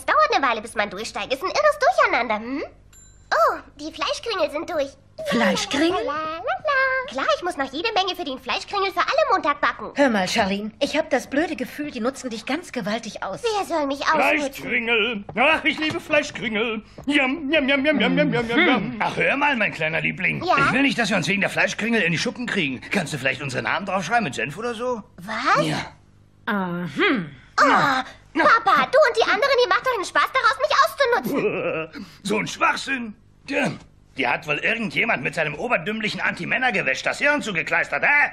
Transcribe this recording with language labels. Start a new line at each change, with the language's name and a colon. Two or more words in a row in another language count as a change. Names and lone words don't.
German: Dauert eine Weile, bis man durchsteigt. Ist ein irres Durcheinander, hm? Oh, die Fleischkringel sind durch. Fleischkringel? Klar, ich muss noch jede Menge für den Fleischkringel für alle Montag backen. Hör mal, Charlene, ich habe das blöde Gefühl, die nutzen dich ganz gewaltig aus. Wer soll mich ausnutzen? Fleischkringel. Ach, ich liebe Fleischkringel. Yum, yum, yum, yum, yum, yum, yum, yum. Ach, hör mal, mein kleiner Liebling. Ja? Ich will nicht, dass wir uns wegen der Fleischkringel in die Schuppen kriegen. Kannst du vielleicht unsere Namen draufschreiben mit Senf oder so? Was? Ja. Oh, Papa, du und die anderen, ihr macht doch einen Spaß daraus, mich auszunutzen. So ein Schwachsinn. Tja, dir hat wohl irgendjemand mit seinem oberdümmlichen Anti-Männer-Gewäsch das Hirn zugekleistert, hä?